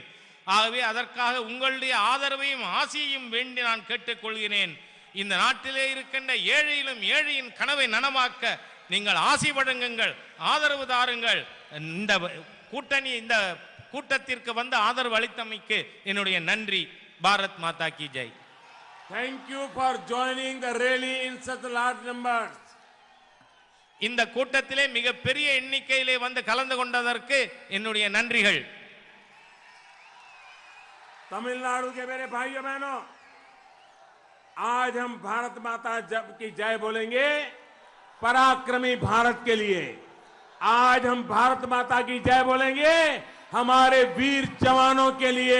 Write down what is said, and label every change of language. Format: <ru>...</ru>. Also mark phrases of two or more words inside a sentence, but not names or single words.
<ta>ஆகவே அதற்காக உங்களுடைய ஆதரவையும் ஆசையையும் வேண்டி நான் கேட்டுக்கொள்கிறேன். இந்த நாட்டிலே இருக்கின்ற ஏழையிலும் ஏழையின் கனவை நனவாக்க நீங்கள் ஆசி வழங்குங்கள், ஆதரவு தாருங்கள். இந்த கூட்டணி இந்த கூட்டத்திற்கு வந்து ஆதரவு அளித்தமைக்கு என்னுடைய நன்றி.</ta> <hi>भारत माता की जय.</hi> <en>Thank you for joining the rally in such large numbers.</en> <ta>இந்த கூட்டத்திலே மிக பெரிய எண்ணிக்கையிலே வந்து கலந்து கொண்டதற்கு என்னுடைய நன்றிகள்.</ta> <hi>तमिलनाडु के मेरे भाइयों बहनों, आज हम भारत माता की जय बोलेंगे पराक्रमी भारत के लिए। आज हम भारत माता की जय बोलेंगे हमारे वीर जवानों के लिए।</hi>